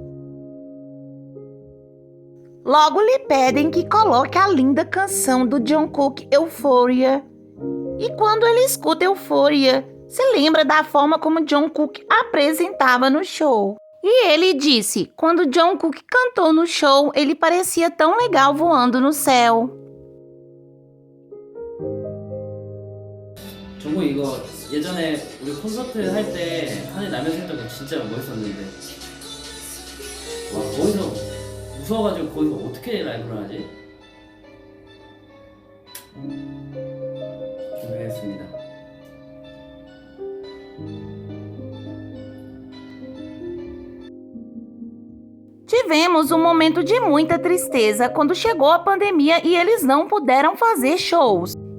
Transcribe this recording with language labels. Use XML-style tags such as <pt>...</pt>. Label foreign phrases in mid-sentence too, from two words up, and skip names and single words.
<pt>Logo lhe pedem que coloque a linda canção do Jungkook, Euphoria. E quando ele escuta Euphoria, se lembra da forma como Jungkook apresentava no show. E ele disse, quando Jungkook cantou no show, ele parecia tão legal voando no céu.</pt> <ko>정국 이거 예전에 우리 콘서트 할 때 하늘 나면서 했던 거 진짜 멋있었는데 와 거기서 무서워가지고 거기서 어떻게 라이브를 하지? 준비했습니다.</ko> <pt>Tivemos um momento de muita tristeza quando chegou a pandemia e eles não puderam fazer shows.</pt>